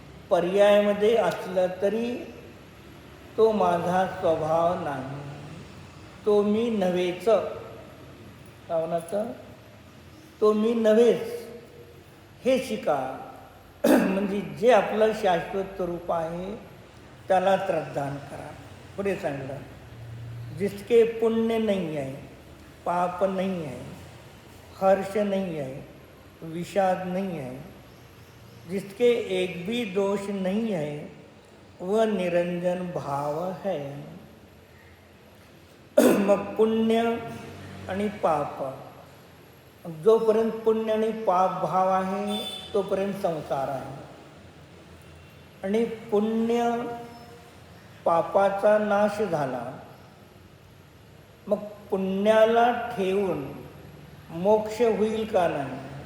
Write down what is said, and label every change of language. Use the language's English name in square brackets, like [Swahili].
[Marathi] पर्यायामध्ये असलं तरी तो माझा स्वभाव नाही, तो मी नव्हेच. कावनाचं तो मी नव्हेच हे शिका. म्हणजे जे आपलं शाश्वत स्वरूप आहे त्याला श्रद्धान करा. पुढे सांगलं, [Hindi] जिसके पुण्य नहीं है, पाप नहीं है, हर्ष नहीं है, विषाद नहीं है, जिसके एक भी दोष नहीं है, वह निरंजन भाव है. [Marathi] मग पुण्य आणि पाप, जोपर्यंत पुण्य आणि पाप भाव आहे तोपर्यंत संसार आहे. आणि पुण्य पापाचा नाश झाला, मग पुण्याला ठेवून मोक्ष होईल का नाही?